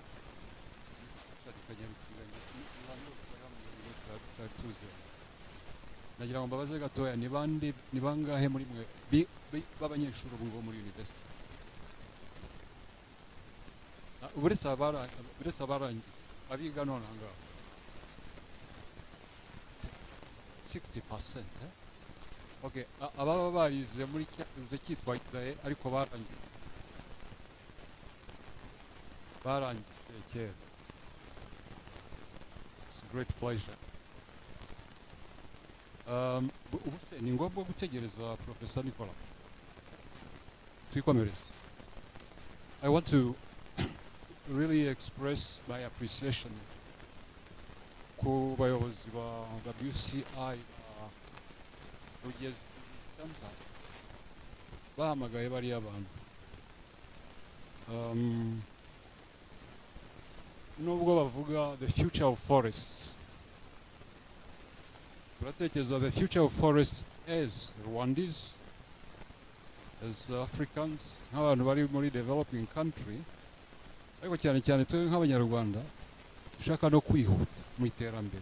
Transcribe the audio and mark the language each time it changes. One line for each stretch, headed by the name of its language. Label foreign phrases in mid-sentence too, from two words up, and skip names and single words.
Kinyarwanda: nagira ngo mbabaze gatoya ni bangahe muri mwe b'abanyeshuri ubu ngubu muri university uretse abarangiye abiga none aha ngaha 60%, eh? Okay, ababa barize muri cyaze cyitwa Isae ariko barangije kera.
English: It's a great pleasure.
Kinyarwanda: Ubuse ni ngombwa gutegereza Professor Nicola. Twikomereze.
English: I want to really express my appreciation
Kinyarwanda: ku bayobozi ba WCI Rugezi Center bahamagaye bariya abantu nubwo bavuga
English: the future of forests turatekereza the future of forests as Rwandese, as Africans,
Kinyarwanda: nk'abantu bari muri
English: developing country,
Kinyarwanda: ariko cyane cyane twe nk'abanyarwanda dushaka no kwihuta mu iterambere.